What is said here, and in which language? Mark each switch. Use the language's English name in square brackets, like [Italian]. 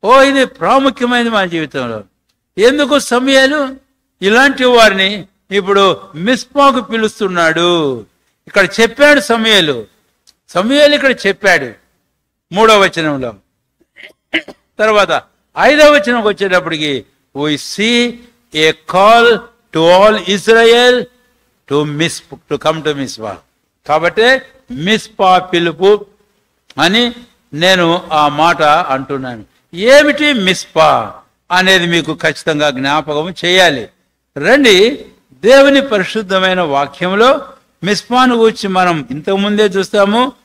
[Telugu] ఇది ప్రాముఖ్యమైనది మన జీవితంలో. ఎందుకు సమూయేలు ఇలాంటి వారిని ఇప్పుడు మిస్పాకు పిలుస్తున్నాడు? ఇక్కడ చెప్పాడు సమూయేలు ఇక్కడ చెప్పాడు 3వ వచనంలో. తర్వాత 5వ వచనంకి వచ్చేటప్పటికి [English] we see a call to all Israel to come to Mizpah. [Telugu] కాబట్టి మిస్పా పిలుపు అని నేను ఆ మాట అంటున్నాను. ఏమిటి మిస్పా అనేది మీకు ఖచ్చితంగా జ్ఞాపకం చేయాలి. రండి, దేవుని పరిశుద్ధమైన వాక్యంలో మిస్పాను గురించి మనం ఇంతకుముందే చూస్తాము.